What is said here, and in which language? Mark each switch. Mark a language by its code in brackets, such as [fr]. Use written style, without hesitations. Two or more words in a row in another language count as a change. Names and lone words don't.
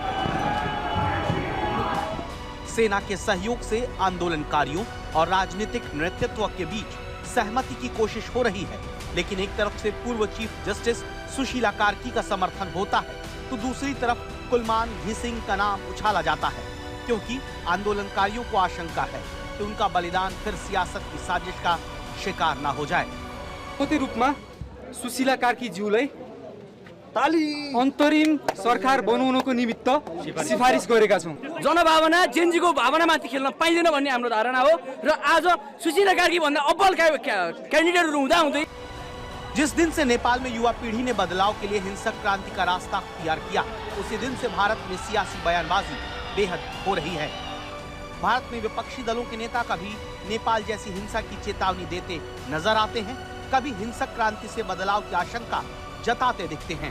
[hi] सेना के सहयोग से आंदोलनकारियों और राजनीतिक नेतृत्व के बीच सहमति की कोशिश हो रही है, लेकिन एक तरफ से पूर्व चीफ जस्टिस सुशीला कार्की का समर्थन होता है, तो दूसरी तरफ कुलमान घिसिंग का नाम उछाला जाता है, क्योंकि आंदोलनकारियों को आशंका है कि उनका बलिदान फिर सियासत की साजिश का शिकार न हो जाए। [ne] कति रूपमा सुशीला कार्की ज्यूलाई अन्तरिम सरकार बनाउनको निमित्त सिफारिस गरेका छौं। जनभावना जेनजीको भावनामाथि खेल्न पाइँदैन भन्ने हाम्रो धारणा हो र आज सुशीला कार्की भन्दा अब्बल क्यान्डिडेटहरु हुँदै [hi] जिस दिन से नेपाल में युवा पीढ़ी ने बदलाव के लिए हिंसक क्रांति का रास्ता अख्तियार किया, उसी दिन से भारत में सियासी बयानबाजी बेहद हो रही है। भारत में विपक्षी दलों के नेता कभी नेपाल जैसी हिंसा की चेतावनी देते नजर आते हैं, कभी हिंसक क्रांति से बदलाव की आशंका जताते दिखते हैं।